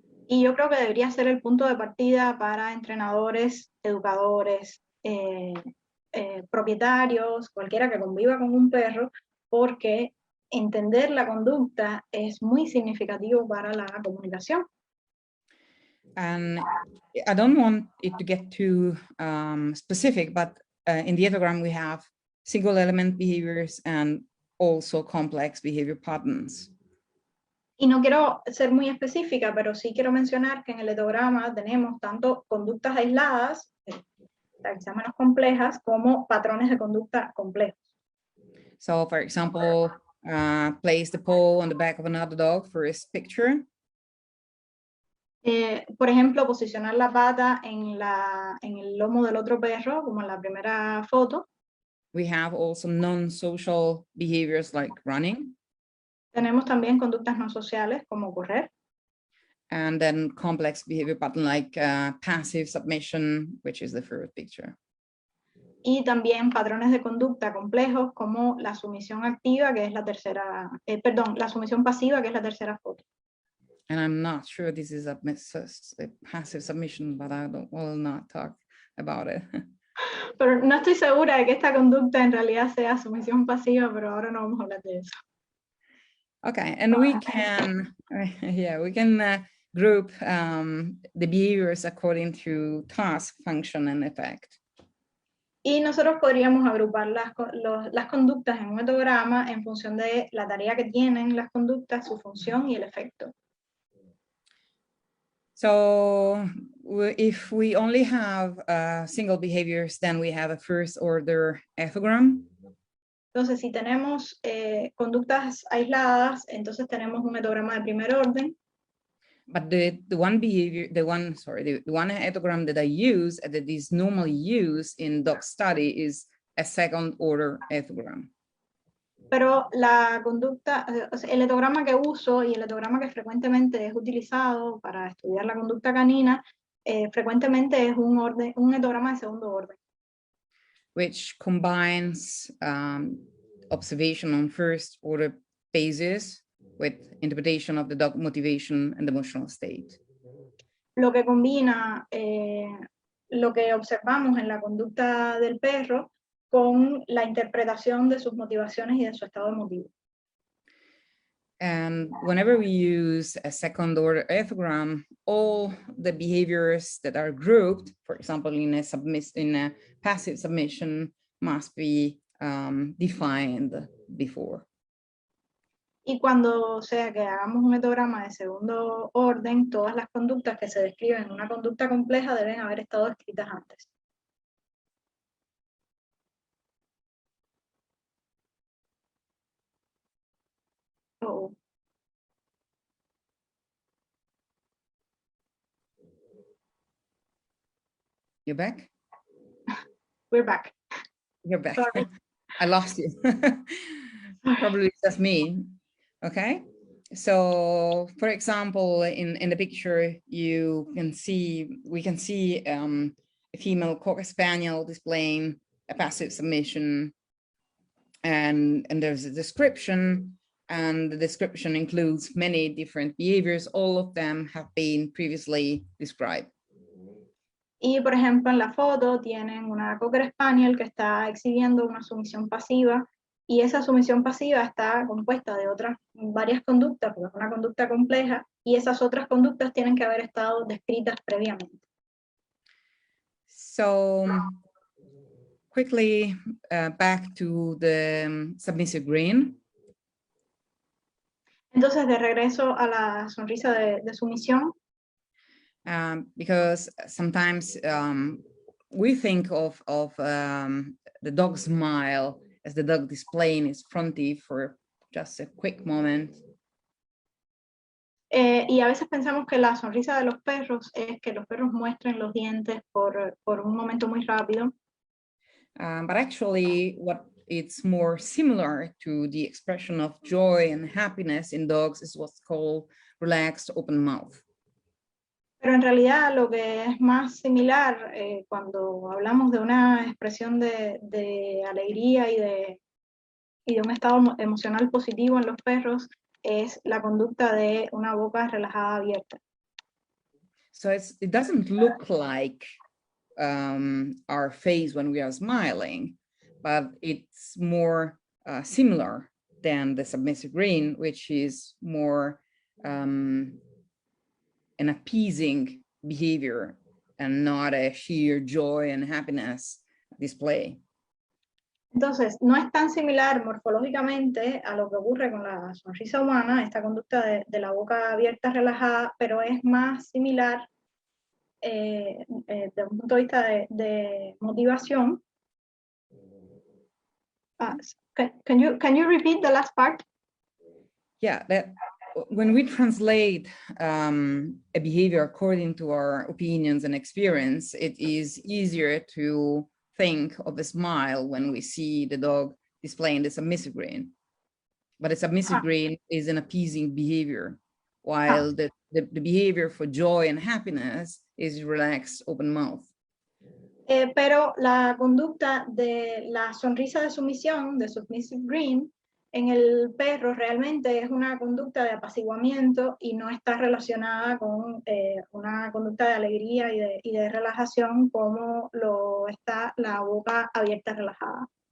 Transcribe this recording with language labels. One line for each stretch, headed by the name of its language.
Spanish: Y yo creo que debería ser el punto de partida para entrenadores, educadores, propietarios, cualquiera que conviva con un perro, porque entender la conducta es muy significativo para la comunicación.
English: And I don't want it to get too specific, but in the etogram we have single element behaviors and also complex behavior patterns.
Spanish: Y no quiero ser muy específica, pero sí quiero mencionar que en el etograma tenemos tanto conductas aisladas, quizás menos complejas, como patrones de conducta complejos.
English: So, for example, place the paw on the back of another dog for his picture.
Spanish: Por ejemplo, posicionar la pata en el lomo del otro perro, como en la primera foto.
English: We have also non-social behaviors like running.
Spanish: Tenemos también conductas no sociales, como correr.
English: And then complex behavior pattern like passive submission, which is the first picture.
Spanish: Y también patrones de conducta complejos, como la sumisión activa, que es la tercera, la sumisión pasiva, que es la tercera foto.
English: And I'm not sure this is a passive submission, but will not talk about it.
Spanish: Pero no estoy segura de que esta conducta en realidad sea sumisión pasiva, pero ahora no vamos a hablar de eso.
English: Okay, and we can, we can group the behaviors according to task, function, and effect.
Spanish: Y nosotros podríamos agrupar las conductas en un etograma en función de la tarea que tienen las conductas, su función y el efecto.
English: So if we only have single behaviors, then we have a first order ethogram.
Spanish: Entonces, si tenemos conductas aisladas, entonces tenemos un etograma de primer orden.
English: But the one ethogram that I use, that is normally used in dog study, is a second order ethogram.
Spanish: Pero la conducta, el etograma que uso y el etograma que frecuentemente es utilizado para estudiar la conducta canina, frecuentemente es un etograma de segundo orden.
English: Which combines observation on first order basis with interpretation of the dog motivation and emotional state.
Spanish: Lo que combina lo que observamos en la conducta del perro con la interpretación de sus motivaciones y de su estado emotivo.
English: And whenever we use a second order ethogram, all the behaviors that are grouped, for example, in a passive submission, must be defined before.
Spanish: Y cuando sea que hagamos un etograma de segundo orden, todas las conductas que se describen en una conducta compleja deben haber estado escritas antes.
English: Oh. You back? we're back. You're back. Sorry. I lost you. Probably just me. Okay. So, for example, in the picture, we can see a female Cocker Spaniel displaying a passive submission, and there's a description, and the description includes many different behaviors. All of them have been previously described.
Spanish: Y, por ejemplo, en la foto tienen una Cocker Spaniel que está exhibiendo una sumisión pasiva, y esa sumisión pasiva está compuesta de varias conductas, porque es una conducta compleja, y esas otras conductas tienen que haber estado descritas previamente.
English: So, quickly back to the submissive grin.
Spanish: Entonces, de regreso a la sonrisa de sumisión.
English: Because sometimes we think of the dog smile as the dog displaying its front teeth for just a quick moment.
Spanish: Y a veces pensamos que la sonrisa de los perros es que los perros muestren los dientes por un momento muy rápido.
English: But actually, what it's more similar to the expression of joy and happiness in dogs is what's called relaxed open mouth.
Spanish: Pero en realidad lo que es más similar cuando hablamos de una expresión de alegría y de un estado emocional positivo en los perros es la conducta de una boca relajada abierta.
English: So it doesn't look like our face when we are smiling, but it's more similar than the submissive grin, which is more an appeasing behavior and not a sheer joy and happiness display.
Spanish: Entonces, no es tan similar morfológicamente a lo que ocurre con la sonrisa humana, esta conducta de la boca abierta relajada, pero es más similar desde un punto de vista de motivación.
English: Can you repeat the last part? Yeah, that when we translate a behavior according to our opinions and experience, it is easier to think of a smile when we see the dog displaying the submissive grin. But a submissive grin is an appeasing behavior, while the behavior for joy and happiness is relaxed open mouth.
Spanish: Pero la conducta de la sonrisa de sumisión, de submissive grin, en el perro realmente es una conducta de apaciguamiento y no está relacionada con una conducta de alegría y de relajación como lo está la boca abierta relajada.